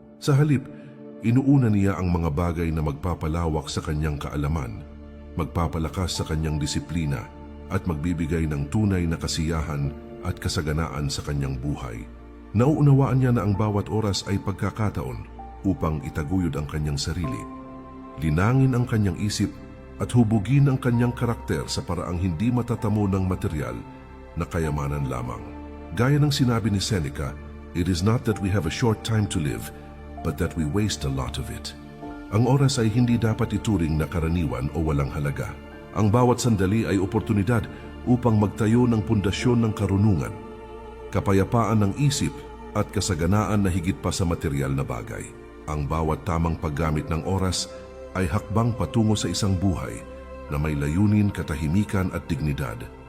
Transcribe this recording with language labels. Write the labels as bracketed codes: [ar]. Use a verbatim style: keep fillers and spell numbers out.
[tl] Sa halip, inuuna niya ang mga bagay na magpapalawak sa kanyang kaalaman, magpapalakas sa kanyang disiplina, at magbibigay ng tunay na kasiyahan at kasaganaan sa kanyang buhay. Nauunawaan niya na ang bawat oras ay pagkakataon upang itaguyod ang kanyang sarili, linangin ang kanyang isip at hubugin ang kanyang karakter sa paraang hindi matatamo ng material na kayamanan lamang. [en] Gaya ng sinabi ni Seneca, "It is not that we have a short time to live, but that we waste a lot of it." [tl] Ang oras ay hindi dapat ituring na karaniwan o walang halaga. Ang bawat sandali ay oportunidad upang magtayo ng pundasyon ng karunungan, kapayapaan ng isip at kasaganaan na higit pa sa material na bagay. Ang bawat tamang paggamit ng oras ay hakbang patungo sa isang buhay na may layunin, katahimikan at dignidad.